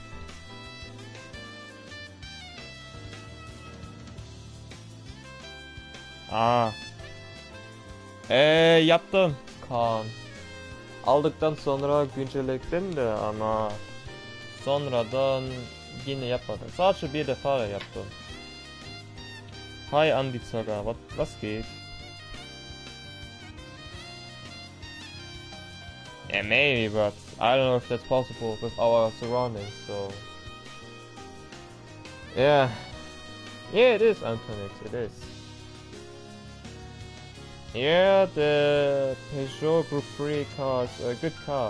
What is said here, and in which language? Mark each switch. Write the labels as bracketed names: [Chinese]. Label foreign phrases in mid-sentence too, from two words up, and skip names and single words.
[Turkish] Yaptım. Kaan. Aldıktan sonra güncelledim de ama sonradan yine yapmadım. Sadece bir defa yaptım. [German] Hi Andi Zocker, was geht? [English] Yeah, maybe, but I don't know if that's possible with our surroundings, so... Yeah. Yeah, it is, Antonix, it is. Yeah, the Peugeot Group 3 car is a good car.